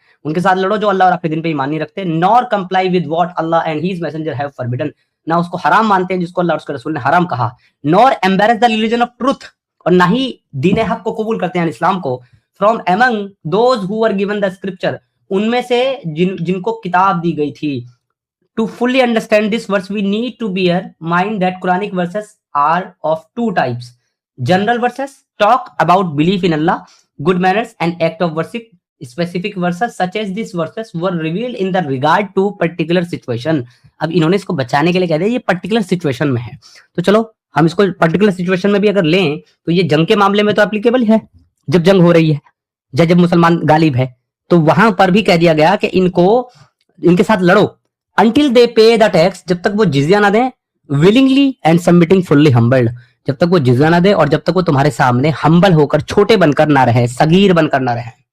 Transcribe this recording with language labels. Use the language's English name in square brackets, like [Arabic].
[Hindi] उनके साथ लड़ो जो अल्लाह और आखिरी दिन पे ईमान नहीं रखते, [English] nor comply with what Allah and his messenger have forbidden, [Hindi] ना उसको हराम मानते हैं जिसको अल्लाह और उसके रसूल ने हराम कहा, [English] nor embarrass the religion of truth, [Hindi] और ना ही दीन हक को कबूल करते हैं इस्लाम को, [English] from among those who were given the scripture, [Hindi] उनमें से जिनको किताब दी गई थी। [English] To fully understand this verse, we need to bear mind that Quranic verses are of two types. General verses talk about belief in Allah, good manners, and act of worship. Specific verses such as these verses were revealed in the regard to particular situation. [Hindi] अब इन्होंने इसको बचाने के लिए कह दिया ये particular situation में है, तो चलो हम इसको पर्टिकुलर सिचुएशन में भी अगर लें तो ये जंग के मामले में तो एप्लीकेबल है, जब जंग हो रही है, जब मुसलमान गालिब है, तो वहां पर भी कह दिया गया कि इनके साथ लड़ो [English] until they pay the tax, [Hindi] जब तक वो जिजिया ना दें, [English] willingly and submitting fully humbled, [Hindi] जब तक वो जिजिया ना दे और जब तक वो तुम्हारे सामने हम्बल होकर छोटे बनकर ना रहे, सगीर बनकर ना रहे।